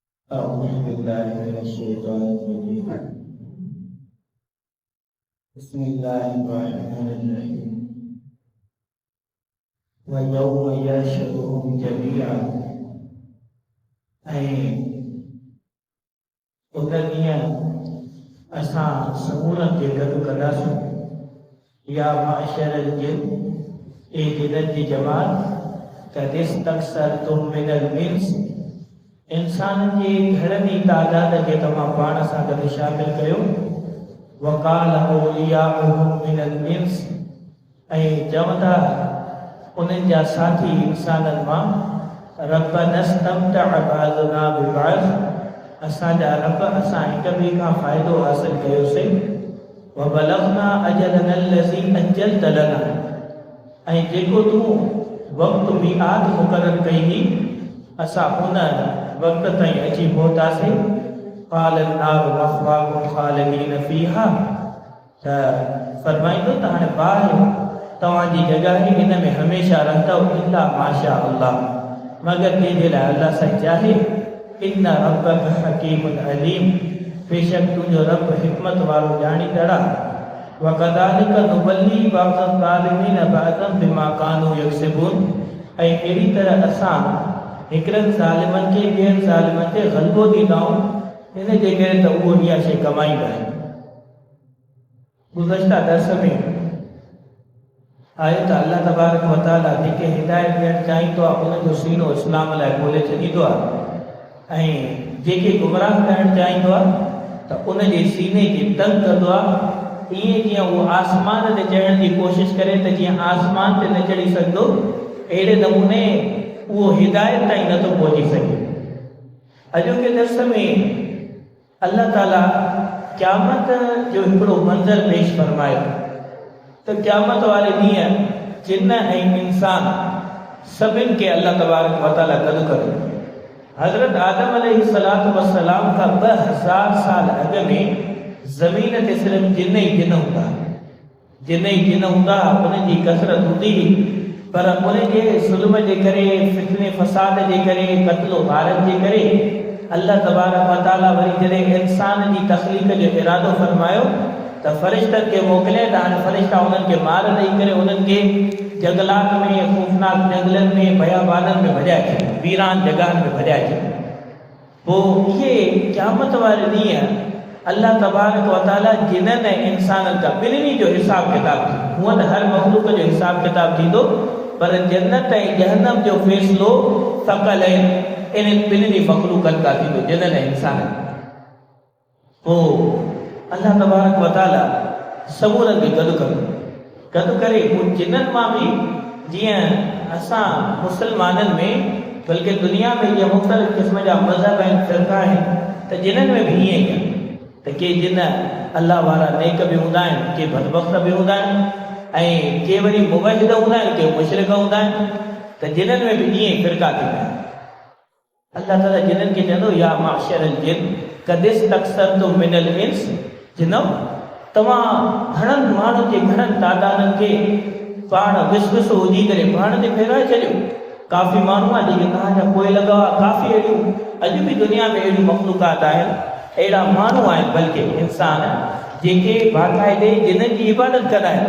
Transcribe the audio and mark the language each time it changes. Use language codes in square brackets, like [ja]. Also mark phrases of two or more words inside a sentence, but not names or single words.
[ar] أعوذ بالله من الشيطان الرجيم. بسم الله الرحمن الرحيم. ويوم يحشرهم جميعا [sd] उन्हनि असां समूरनि खे गॾु कंदासीं [ar] يا معشر الجن [sd] ए जिननि जी जमात [ar] قد استكثرتم من الإنس [sd] इंसाननि जी घणनि ई तादाद खे तव्हां पाण सां गॾु शामिल कयो [ar] وقال أولياؤهم من [sd] इंस ऐं चवंदा उन्हनि जा साथी इंसाननि मां [ar] ربنا استمتع بعضنا ببعض [sd] असांजा रब असां हिक ॿिए खां फ़ाइदो हासिल कयोसीं [ar] وبلغنا أجلنا الذي أجلت لنا [sd] ऐं जेको तूं वक़्तु मिआद मुक़ररु कई हुई असां उन वक़्त ताईं अची पहुतासीं [ar] قال النار مثواكم خالدين فيها [sd] त फरमाईंदो त हाणे ॿार तव्हांजी जॻह हिन में हमेशह रहंदव [ar] إلا ما شاء الله [sd] मगर जंहिंजे लाइ अल्लाह साईं चाहे [ar] إن ربك حكيم عليم [sd] बेशक तुंहिंजो रब हिकमत वारो ॼाणींदड़ आहे [ar] وكذلك نولي بعض الظالمين بعضا بما كانوا يكسبون [sd] ऐं अहिड़ी तरह असां हिकिड़नि ज़ालिमनि खे ॿियनि ज़ालिमनि ते ग़लबो ॾींदा आहियूं हिन जे करे त उहो इहा शइ कमाईंदा आहिनि। गुज़श्ता दर्स में आयो त अल्लाह [ar] تبارك وتعالى [sd] जेके हिदायत ॾियणु चाहींदो आहे उनजो सीनो इस्लाम लाइ खोले छॾींदो आहे ऐं जेके गुमराह करणु चाहींदो आहे त उनजे सीने खे तंग कंदो आहे ईअं जीअं उहो आसमान ते चढ़ण जी कोशिशि करे त जीअं आसमान ते न चढ़ी सघंदो अहिड़े नमूने उहो हिदायत ताईं नथो पहुची सघे। अॼोके दर्स में अल्लाह ताला क़यामत जो हिकिड़ो मंज़र पेश फरमायो त क़यामत वारे ॾींहुं जिन ऐं इंसान सभिनि खे अल्लाह [ar] تبارك وتعالى [sd] गॾु कंदो। हज़रत आदम [ar] عليه الصلاة والسلام [sd] खां 2000 साल अॻु में ज़मीन ते सिर्फ़ु जिन ई जिन हूंदा उनजी कसरत हूंदी हुई पर उनजे ज़ुल्म जे करे फितने फसाद जे करे क़त्ल वारनि जे करे अल्लाह [ar] تبارك وتعالى [sd] वरी जॾहिं इंसान जी तख़लीक़ जो इरादो फरमायो त फ़रिश्तनि खे मोकिले त हाणे फ़रिश्ता उन्हनि खे मार ॾेई करे उन्हनि खे जंगलात में ख़ूफ़नाक जंगलनि में बयाबाननि में भॼाए छॾियो वीरान जॻहनि में भॼाए छॾियो। पोइ इहे क़यामत वारे ॾींहुं अल्लाह [ar] تبارك وتعالى [sd] जिननि ऐं इंसाननि खां ॿिन्हिनि जो हिसाब किताब थींदो। हूअं त हर मख़लूक़ जो हिसाब किताब थींदो पर जन्नत ऐं जहन्नम जो फ़ैसिलो फ़क़ल इन्हनि ॿिन्हिनि मख़लूक़नि खां थींदो जिननि ऐं इंसाननि। पोइ अल्लाह [ar] تبارك وتعالى [sd] समूरनि खे गॾु करे उन जिन्हनि मां बि जीअं असां मुस्लमाननि में बल्कि दुनिया में जीअं मुख़्तलिफ़ क़िस्म जा मज़हब आहिनि फ़िरक़ा आहिनि त जिन्हनि में बि ईअं ई आहे त के जिन अल्लाह वारा नेक बि हूंदा आहिनि के बदबख़्त बि हूंदा आहिनि ऐं के वरी मुवहिद हूंदा आहिनि के मुशरिक हूंदा आहिनि त जिन्हनि में बि ईअं ई फ़िरक़ा थींदा आहिनि। अल्लाह ताला जिन्हनि खे चवंदो [ar] يا معشر الجن قد استكثرتم من الإنس [sd] जिनो तव्हां घणनि माण्हुनि जे घणनि तादादनि खे पाण विस हुजी करे पाण ते फेराए छॾियो। काफ़ी माण्हू आहे जेके तव्हांजा पोइ लॻा काफ़ी अहिड़ियूं अॼु बि दुनिया में अहिड़ियूं मख़लूक़ात आहिनि अहिड़ा माण्हू आहिनि बल्कि इंसान जेके बाक़ाइदे जिन्हनि जी इबादत कंदा आहिनि।